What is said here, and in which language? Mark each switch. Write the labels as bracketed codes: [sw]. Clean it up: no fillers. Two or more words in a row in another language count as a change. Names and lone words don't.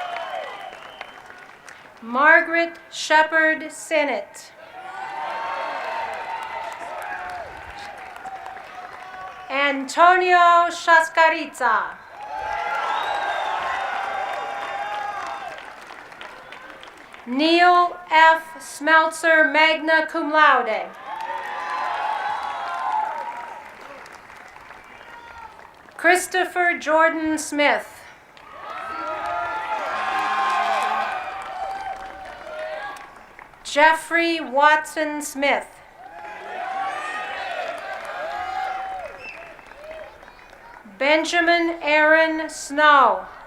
[en] Margaret Shepard Sinnott. Antonio Shascaritza. Neil F. Smeltzer, [la] magna cum laude. [en] Christopher Jordan Smith. Jeffrey Watson Smith. Benjamin Aaron Snow.